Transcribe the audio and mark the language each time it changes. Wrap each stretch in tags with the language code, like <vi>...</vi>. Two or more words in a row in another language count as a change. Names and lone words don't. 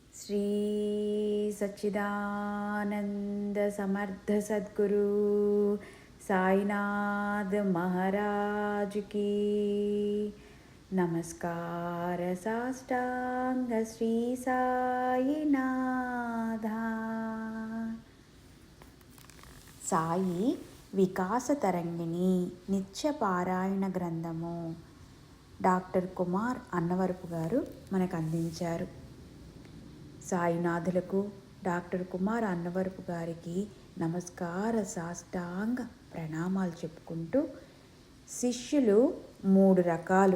<hi>श्री सच्चिदानंद समर्थ सद्गुरु साईनाथ महाराज की नमस्कार साष्टांग श्री साईनाथा।</hi> <te>సాయి వికాస తరంగిణి నిత్య పారాయణ గ్రంథము డాక్టర్ కుమార్ అన్నవరపు గారు మనకు అందించారు. సాయినాథులకు డాక్టర్ కుమార్ అన్నవరపు గారికి నమస్కార సాష్టాంగ ప్రణామాలు చెప్పుకుంటూ, శిష్యులు 3 రకాలు.</te>